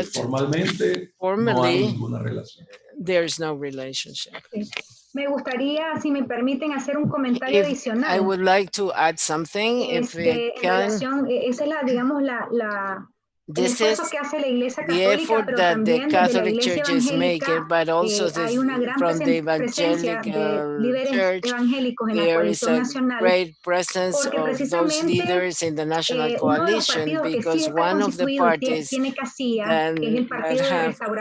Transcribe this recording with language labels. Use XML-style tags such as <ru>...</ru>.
<en>But formally, there is no relationship.</en> <es>Me gustaría, si me permiten, hacer un comentario adicional.</es> <en>I would like to add something, if we can.</en> <es>Esa es la, digamos,</es> <en>This is the effort that the Catholic Church is making, but also from the evangelical church, there is a great presence of those leaders in the National Coalition, because one of the parties that have</en>